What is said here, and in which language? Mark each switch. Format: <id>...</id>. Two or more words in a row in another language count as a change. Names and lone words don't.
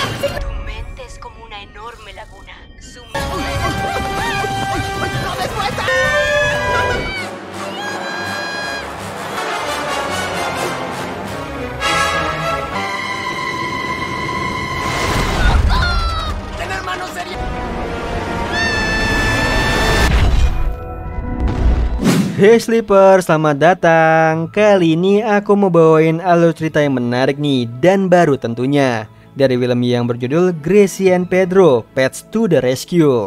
<es>Tu mente es como una enorme laguna. ¡No des vuelta! ¡Tener manos serias!</es> <id>Hey Sleeper, selamat datang. Kali ini aku mau bawain alur cerita yang menarik nih dan baru tentunya, dari film yang berjudul Gracie and Pedro, Pets to the Rescue.</id>